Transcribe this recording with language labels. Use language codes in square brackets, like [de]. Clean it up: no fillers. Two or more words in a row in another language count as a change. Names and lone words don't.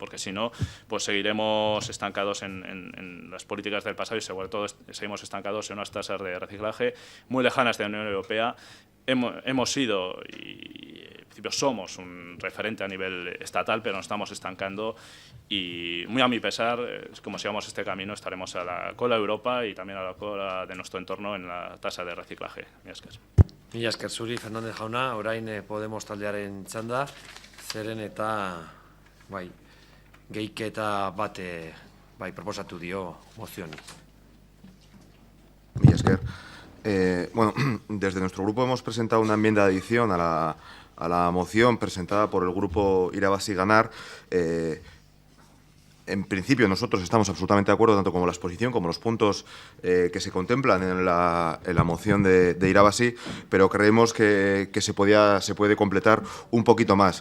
[es] Porque si no, pues seguiremos estancados en las políticas del pasado y sobre todo seguimos estancados en unas tasas de reciclaje muy lejanas de la Unión Europea. Hemos sido y en principio somos un referente a nivel estatal, pero nos estamos estancando y, muy a mi pesar, como sigamos este camino, estaremos a la cola de Europa y también a la cola de nuestro entorno en la tasa de reciclaje. [eu] Mila esker zuri, Fernández jauna, orain Podemos taldearen txanda, zeren eta gehiketa bat proposatu dio mozioni. Mila esker. [es] Bueno, desde nuestro grupo hemos presentado una enmienda de adición a la moción presentada por el grupo Irabasi Ganar. En principio nosotros estamos absolutamente de acuerdo tanto con la exposición como los puntos que se contemplan en la moción de Irabasi, pero creemos que se puede completar un poquito más.